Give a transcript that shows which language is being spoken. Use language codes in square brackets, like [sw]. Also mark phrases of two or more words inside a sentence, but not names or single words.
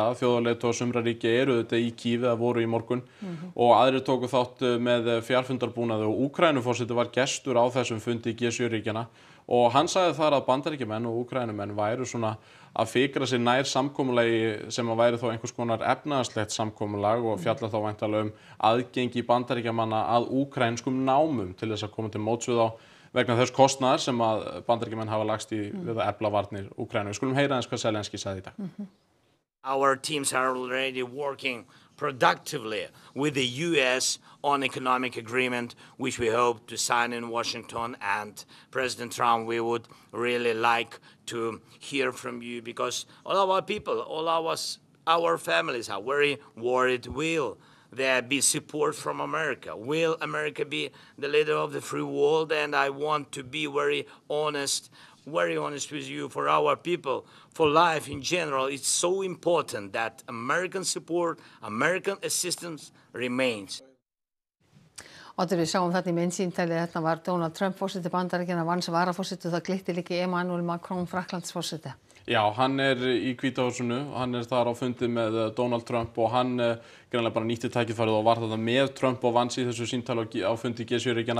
[is] Þjóðarleiðtogar sumra ríkja eru þetta í Kív eða voru í morgun og aðrir tóku þátt með fjarfundarbúnaði og Úkraínuforseti var gestur á þessum fundi G7-ríkjana og hann sagði þar að Bandaríkjamenn og Úkraínumenn væru svona að fikra sér nær samkomulagi sem að væri þó einhvers konar efnahagslegt samkomulag og fjalla þá væntanlega aðgengi Bandaríkjamanna að úkraínskum námum til þess að koma til móts við á vegna þess kostnaðar sem að Bandaríkjamenn hafa lagst í við að efla varnir Úkraínu. Við skulum heyra aðeins hvað Zelenský sagði í dag. [en] Our teams are already working productively with the US on economic agreement, which we hope to sign in Washington. And President Trump, we would really like to hear from you because all our people, all our families are very worried. Will there be support from America? Will America be the leader of the free world? And I want to be very honest very honest with you, for our people, for life in general, it's so important that American support, American assistance remains. [is] Oddur, við sáum þetta í myndsýntali, þetta var Donald Trump forseti Bandaríkjanna vann sem varaforseti og það glitti líka Emmanuel Macron Frakklandsforseti. Já, hann í Hvíta húsinu, hann þar á fundi með Donald Trump og hann greinlega bara nýtti tækifærið og var þetta með Trump og vann sig í þessu símtali á fundi G7-ríkjanna.